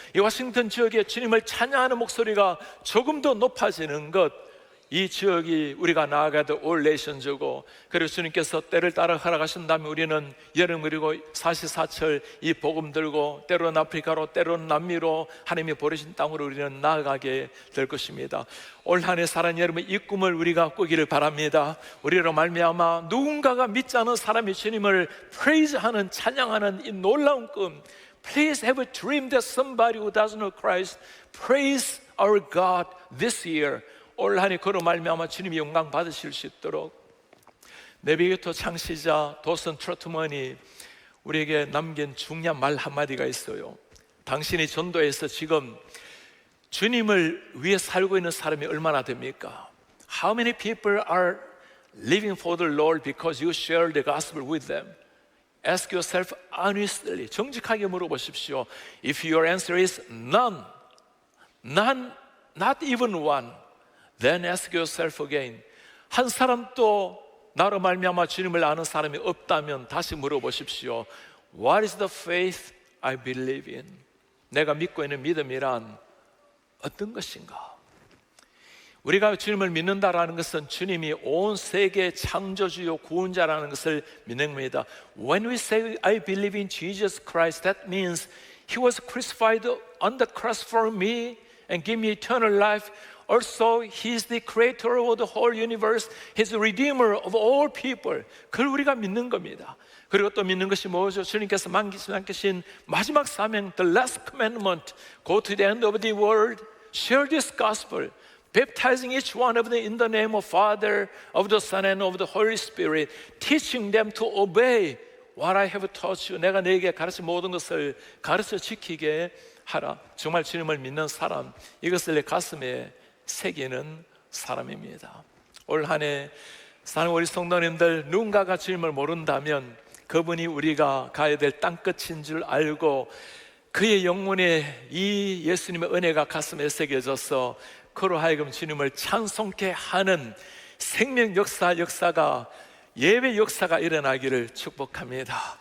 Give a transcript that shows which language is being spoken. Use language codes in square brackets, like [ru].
[ko] 이 워싱턴 지역에 주님을 찬양하는 목소리가 조금 더 높아지는 것, 이 지역이 우리가 나아가야 될 올 내션즈고, 그리고 주님께서 때를 따라 허락하신다면 우리는 여름 그리고 사시사철 이 복음 들고 때로는 아프리카로 때로는 남미로 하나님이 보내신 땅으로 우리는 나아가게 될 것입니다. 올 한 해 살아가는 여러분, 이 꿈을 우리가 꾸기를 바랍니다. 우리로 말미암아 누군가가 믿지 않은 사람이 주님을 프레이즈하는, 찬양하는 이 놀라운 꿈, [en] Please have a dream that somebody who doesn't know Christ praise our God this year. [ko] 올 한 해 그로 말미암아 주님이 영광 받으실 수 있도록 내비게이터 창시자 도슨 트로트먼이 우리에게 남긴 중요한 말 한마디가 있어요. 당신이 전도에서 지금 주님을 위해 살고 있는 사람이 얼마나 됩니까? [en] How many people are living for the Lord because you share the gospel with them? Ask yourself honestly, [ko] 정직하게 물어보십시오. [en] If your answer is none, not even one, then ask yourself again. [ko] 한 사람도 나로 말미암아 주님을 아는 사람이 없다면 다시 물어보십시오. [en] What is the faith I believe in? [ko] 내가 믿고 있는 믿음이란 어떤 것인가? 우리가 주님을 믿는다라는 것은 주님이 온 세계 창조주요 구원자라는 것을 믿는 겁니다. [en] When we say I believe in Jesus Christ, that means He was crucified on the cross for me and give me eternal life. Also, He is the creator of the whole universe. He is the redeemer of all people. [ko] 그걸 우리가 믿는 겁니다. 그리고 또 믿는 것이 뭐죠? 주님께서 남기신 마지막 사명, [en] the last commandment, go to the end of the world, share this gospel, baptizing each one of them in the name of Father, of the Son, and of the Holy Spirit, teaching them to obey what I have taught you. [ko] 내가 너에게 가르친 모든 것을 가르쳐 지키게 하라. 정말 주님을 믿는 사람, 이것을 내 가슴에 새기는 사람입니다. 올 한 해 사는 우리 성도님들, 누군가가 주님을 모른다면 그분이 우리가 가야 될 땅끝인 줄 알고 그의 영혼에 이 예수님의 은혜가 가슴에 새겨져서 그로 하여금 주님을 찬송케 하는 생명 역사가, 예배 역사가 일어나기를 축복합니다.